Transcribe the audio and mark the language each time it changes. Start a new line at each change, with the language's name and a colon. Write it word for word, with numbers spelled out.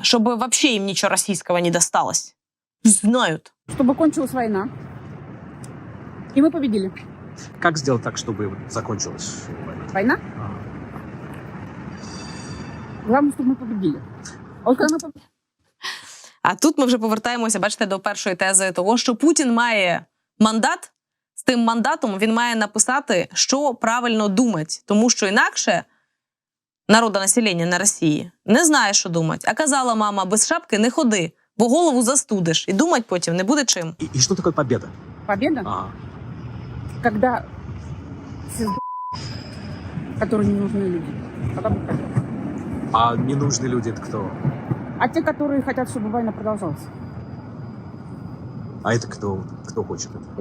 Russian: Чтобы вообще им ничего российского не досталось. Знают. Чтобы кончилась война. И мы победили. Как сделать так, чтобы закончилась война? Война? А. Главное, чтобы мы победили.
Ukrainian: От коли ми побед... А тут ми вже повертаємося, бачите, до першої тези того, що Путін має мандат. З тим мандатом він має написати, що правильно думати. Тому що інакше народонаселення на Росії не знає, що думати. А казала мама, без шапки не ходи, бо голову застудиш. І думати потім не буде чим. І, і що таке победа?
Russian: Победа? А. Когда все, которые не нужны люди. А ненужные люди это кто? А те, которые хотят, чтобы война продолжалась. А это кто? Кто хочет это?